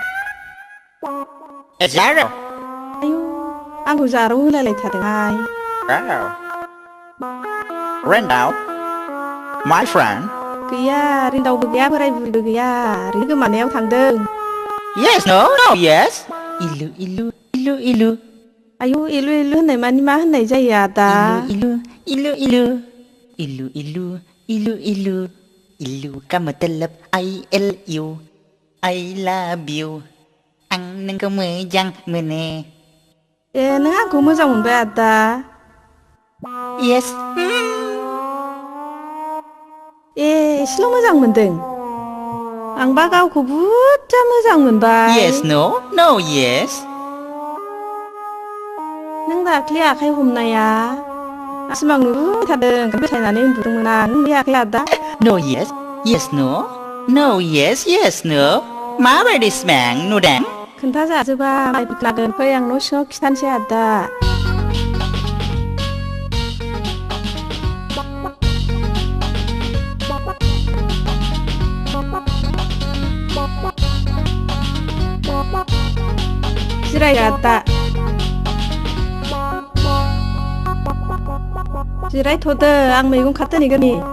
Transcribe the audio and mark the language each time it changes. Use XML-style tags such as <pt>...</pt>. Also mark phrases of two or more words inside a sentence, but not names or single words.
<brx>जारो आयु आंखौ जारौ होलायलायथारदोंहाय</brx> <en>Randall, my friend.</en> <brx>गैया रिन्दावबो गैया बोराय बुरिबो गैया ओरैनो गोमानायाव थांदों</brx> <en>Yes, no, yes. Ilu, ilu, ilu, ilu.</en> <brx>आयु इलु इलु होननाय मानि मा होननाय जायो आदा?</brx> <en>Ilu, ilu, ilu. Ilu, ilu, ilu, ilu. Ilu</en> <hi>का मतलब</hi> <en>I L U. I love you.</en> <brx>आं नोंखौ मोजां मोनो. ए नों आंखौ मोजां मोनबाय आदा?</brx> <en>Yes.</en> <brx>ए एसेल' मोजां मोनदों आंबा गावखौ बुरजा मोजां मोनबाय</brx> <en>Yes, no, no, yes.</en> <brx>नों दाख्लि आखाइ हमनाया सिमां नुबाय थादों फोथायनानै उन्दुदोंमोन आं नों बे आखाइ आदा</brx> <en>No, yes, yes, no. No, yes, yes, no.</en> <brx>माबायदि सिमां नुदों? खोन्थाजाजोबा माइबो लागोन फै आं न' सिङाव खिथानोसै आदा जिराय आदा जिरायथ'दो आं मैगं खाथोनहैगोन</brx>